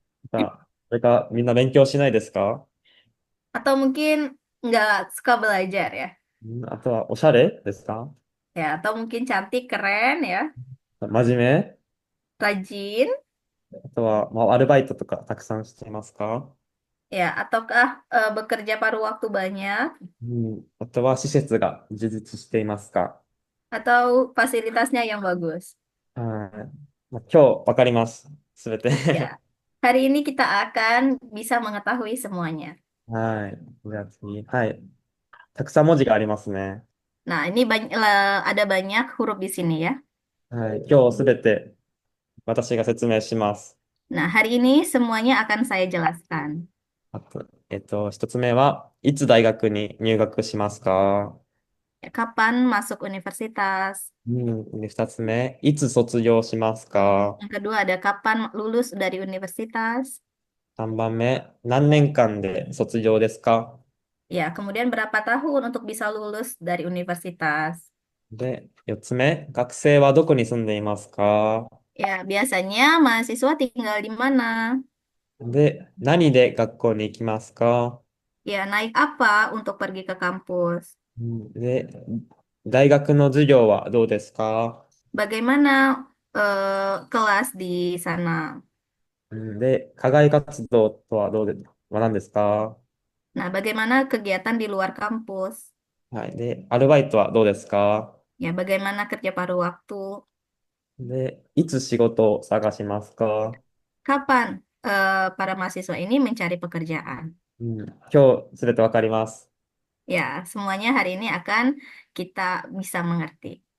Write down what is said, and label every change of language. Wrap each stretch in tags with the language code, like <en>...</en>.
<ja>それか、みんな勉強しないですか？</ja> <id>Atau mungkin nggak suka belajar ya?</id> <ja>あとは、おしゃれですか？</ja> <id>Ya, atau mungkin cantik, keren ya,</id> <ja>真面目？</ja> <id>rajin</id> <ja>あとは、まあ、アルバイトとかたくさんしていますか？</ja> <id>ya, ataukah bekerja paruh waktu banyak</id> <ja>うん。あとは、施設が充実していますか？</ja> <id>atau fasilitasnya yang bagus?</id> <ja>はい。まあ、今日わかります。すべて。</ja> <id>Ya, hari ini kita akan bisa mengetahui semuanya.</id> <ja>はい。じゃあ次。はい。たくさん文字がありますね。</ja> <id>Nah, ini ada banyak huruf di sini ya.</id> <ja>はい。今日すべて私が説明します。</ja> <id>Nah, hari ini semuanya akan saya jelaskan.</id> <ja>あと、一つ目は、いつ大学に入学しますか？</ja> <id>Ya, kapan masuk universitas?</id> <ja>うん。で、二つ目、いつ卒業しますか？</ja> <id>Yang kedua ada kapan lulus dari universitas?</id> <ja>三番目、何年間で卒業ですか？</ja> <id>Ya, kemudian berapa tahun untuk bisa lulus dari universitas?</id> <ja>で、四つ目、学生はどこに住んでいますか？</ja> <id>Ya, biasanya mahasiswa tinggal di mana?</id> <ja>で、何で学校に行きますか？</ja> <id>Ya, naik apa untuk pergi ke kampus?</id> <ja>で、大学の授業はどうですか？</ja> <id>Bagaimana kelas di sana?</id> <ja>で、課外活動とはは何ですか？</ja> <id>Nah, bagaimana kegiatan di luar kampus?</id> <ja>はい。で、アルバイトはどうですか？</ja> <id>Ya, bagaimana kerja paruh waktu?</id> <ja>で、いつ仕事を探しますか？</ja> <id>Kapan para mahasiswa ini mencari pekerjaan?</id> <ja>今日すべてわかります。</ja> <id>Ya, semuanya hari ini akan kita bisa mengerti.</id>